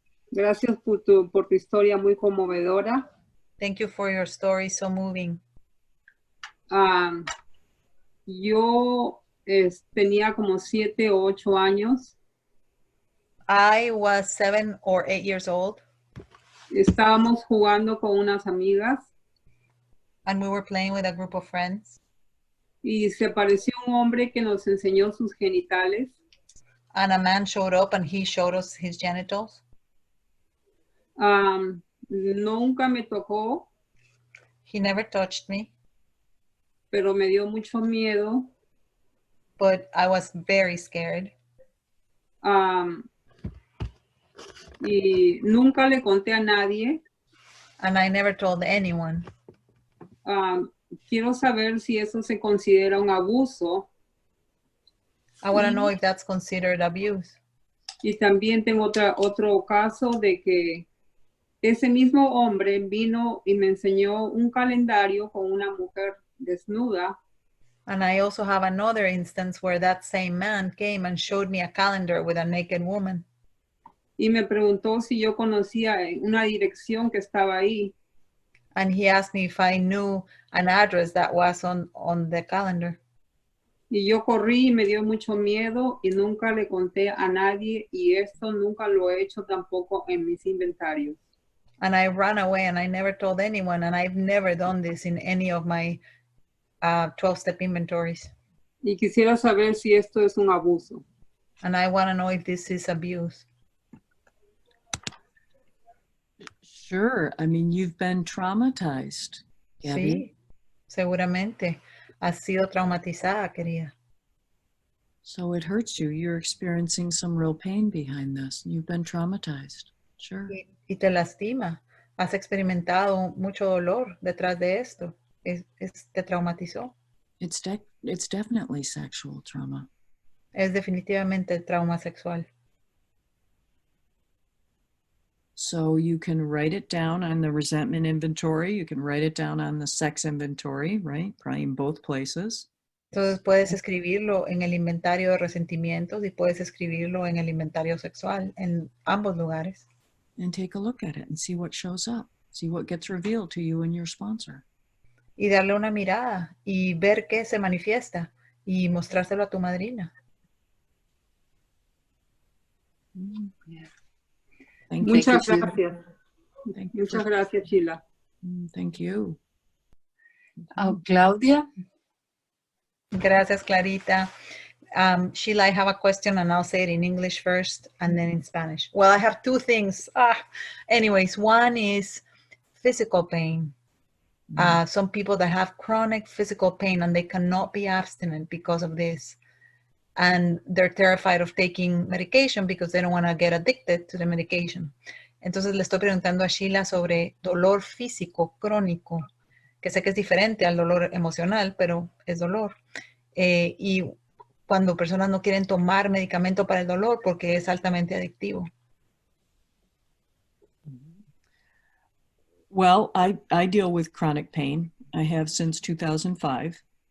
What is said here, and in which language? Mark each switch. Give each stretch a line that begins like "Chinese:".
Spanish: gracias por tu historia muy conmovedora.
English: Thank you for your story, so moving.
Spanish: Yo tenía como 7 o 8 años.
English: I was 7 or 8 years old.
Spanish: Estábamos jugando con unas amigas
English: And we were playing with a group of friends.
Spanish: y se apareció un hombre que nos enseñó sus genitales.
English: And a man showed up and he showed us his genitals.
Spanish: Nunca me tocó,
English: He never touched me,
Spanish: pero me dio mucho miedo.
English: but I was very scared.
Spanish: Y nunca le conté a nadie.
English: And I never told anyone.
Spanish: Quiero saber si eso se considera un abuso.
English: I want to know if that's considered abuse.
Spanish: Y también tengo otro caso de que ese mismo hombre vino y me enseñó un calendario con una mujer desnuda.
English: And I also have another instance where that same man came and showed me a calendar with a naked woman.
Spanish: Y me preguntó si yo conocía una dirección que estaba ahí.
English: And he asked me if I knew an address that was on the calendar.
Spanish: Y yo corrí y me dio mucho miedo y nunca le conté a nadie y esto nunca lo he hecho tampoco en mis inventarios.
English: And I ran away and I never told anyone, and I've never done this in any of my 12-step inventories.
Spanish: Y quisiera saber si esto es un abuso.
English: And I want to know if this is abuse. Sure. I mean, you've been traumatized, Gabby.
Spanish: Sí, seguramente. Has sido traumatizada, querida.
English: So it hurts you. You're experiencing some real pain behind this. You've been traumatized. Sure.
Spanish: Y te lastima. Has experimentado mucho dolor detrás de esto. Te traumatizó.
English: It's definitely sexual trauma.
Spanish: Es definitivamente el trauma sexual.
English: So you can write it down on the resentment inventory. You can write it down on the sex inventory, right? Probably in both places.
Spanish: Entonces puedes escribirlo en el inventario de resentimientos y puedes escribirlo en el inventario sexual, en ambos lugares.
English: And take a look at it and see what shows up. See what gets revealed to you and your sponsor.
Spanish: Y darle una mirada y ver qué se manifiesta y mostrárselo a tu madrina.
English: Yeah. Thank you.
Spanish: Muchas gracias.
English: Thank you.
Spanish: Muchas gracias, Sheila.
English: Thank you. Claudia.
Spanish: Gracias, Clarita.
English: Sheila, I have a question and I'll say it in English first and then in Spanish. Well, I have two things. Anyways, one is physical pain. Some people that have chronic physical pain and they cannot be abstinent because of this. and they're terrified of taking medication because they don't want to get addicted to the medication.
Spanish: Entonces le estoy preguntando a Sheila sobre dolor físico crónico, que sé que es diferente al dolor emocional, pero es dolor. Y cuando personas no quieren tomar medicamento para el dolor porque es altamente adictivo.
English: Well, I deal with chronic pain. I have since 2005.